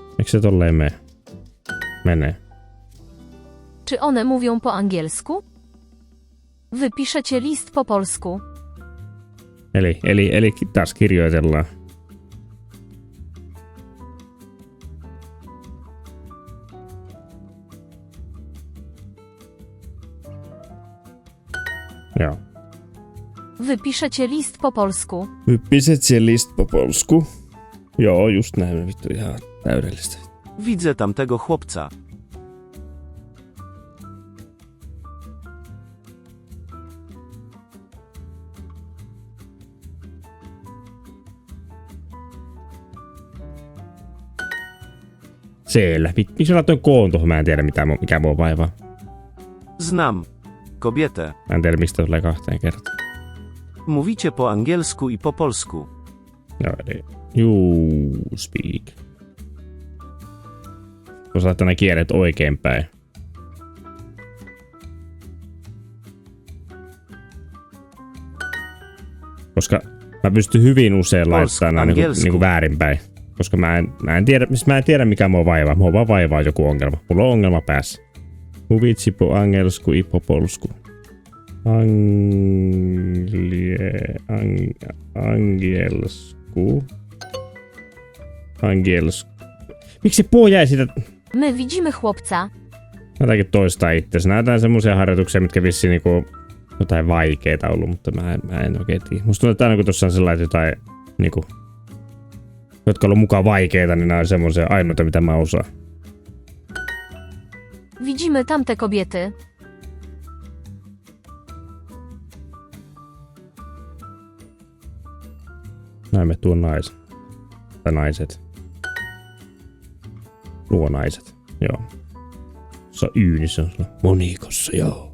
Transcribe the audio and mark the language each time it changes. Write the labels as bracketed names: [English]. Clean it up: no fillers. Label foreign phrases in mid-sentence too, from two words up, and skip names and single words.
[Finnish] Miksi se tolleen menee? [Polish] Czy one mówią po angielsku? Wypiszecie list po polsku. [Finnish] Eli taas kirjoitellaan. Joo. [Polish] Wypiszecie list po polsku. Wypiszecie list po polsku? [Finnish] Joo, just näin. Vittu ihan täydellistä. [Polish] Widzę tamtego chłopca. [Finnish] Siellä. Miksi laitoin koon tuohon? Mä en tiedä mikä mua vaivaa. [Polish] Znam. Kobietę. [Finnish] Mä en tiedä miksi toi tulee 2 kertaa. [Polish] Mówicie po angielsku i po polsku. [Finnish] Joo, eli [English] you speak. [Finnish] Kun sä laittaa nämä kielet oikein päin. Koska mä pystyn hyvin usein laittamaan nämä niinku väärinpäin. Koska mä en tiedä mikä mua vaivaa. Mua vaan vaivaa joku ongelma. Mulla on ongelma päässä. [Polish] Mówicie po angielsku i po polsku. Angielsku. [Finnish] Miksi po jäi siitä? [Polish] My widzimy chłopca. [Finnish] Jotakin toistaa itse. Näytään semmoisia harjoituksia, mitkä vissiin niinku jotain vaikeita ollut, mutta mä en oikein tiedä. Musta tuntuu, että aina kun tuossa on sellainen jotain niinku, jotka on ollut mukaan vaikeita, niin nämä on semmoisia ainoita, mitä mä osaan. [Polish] Widzimy tamte kobiety. [Finnish] Näemme tuon naisen. Tai naiset. Nuo naiset. Joo. Se on Y, niin se on monikossa, joo.